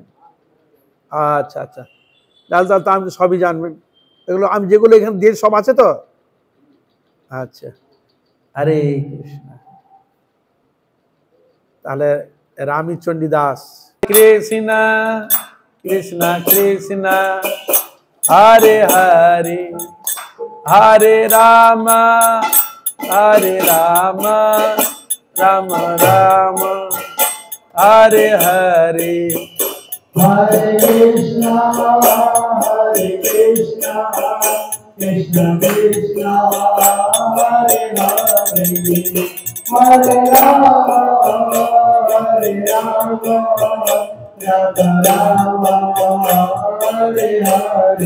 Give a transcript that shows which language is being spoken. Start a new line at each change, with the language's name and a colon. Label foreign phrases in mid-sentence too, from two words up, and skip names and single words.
Bangla: আচ্ছা আচ্ছা, তাহলে তো আমি সবই জানবেন। এগুলো আমি যেগুলো এখানে দিয়ে সব আছে তো। আচ্ছা,
Sanskrit: হরে কৃষ্ণ।
Bangla: তাহলে রামী চণ্ডীদাস।
Sanskrit: কৃষ্ণ কৃষ্ণ কৃষ্ণ হরে হরে, হরে রাম Hare Rama, Rama Rama, Hare Hare, Hare Krishna, Krishna Krishna, Hare Hare, Hare Rama, Rama Rama, Hare Hare.